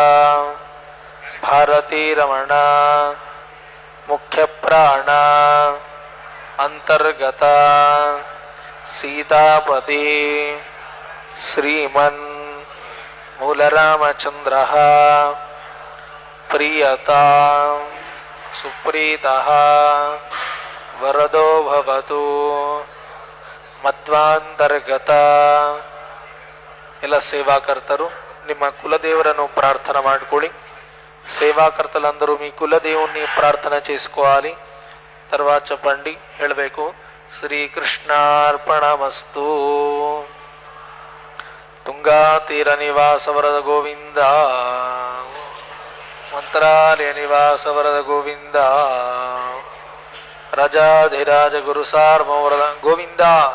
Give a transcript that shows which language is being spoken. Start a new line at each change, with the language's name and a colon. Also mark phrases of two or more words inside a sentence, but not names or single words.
Sanskrit: ಭಾರತೀ ರಮಣ ಮುಖ್ಯ ಪ್ರಾಣ ಅಂತರ್ಗತ ಸೀತಾಪತಿ ಶ್ರೀಮನ್ ಮೂಲರಾಮಚಂದ್ರ ಪ್ರಿಯತಾ ಸುಪ್ರೀತಃ ವರದೋ ಭವತು ಮಧ್ವಾಂತರ್ಗತ.
Kannada: ಎಲ್ಲ ಸೇವಾಕರ್ತರು ನಿಮ್ಮ ಕುಲದೇವರನು ಪ್ರಾರ್ಥನ ಮಾಡಿಕೊಳ್ಳಿ.
Telugu: సేవాకర్తలందరూ మీ కులదేవుని ప్రార్థన చేసుకోవాలి. తర్వాత చెప్పండి,
Kannada: ಹೇಳಬೇಕು. ಶ್ರೀಕೃಷ್ಣಾರ್ಪಣಮಸ್ತು. ತುಂಗಾ ತೀರ ನಿವಾಸ ವರದ ಗೋವಿಂದ, ಮಂತ್ರಾಲಯ ನಿವಾಸ ವರದ ಗೋವಿಂದ, ರಾಜಾಧಿರಾಜ ಗುರು ಸಾರ್ವರದ ಗೋವಿಂದ.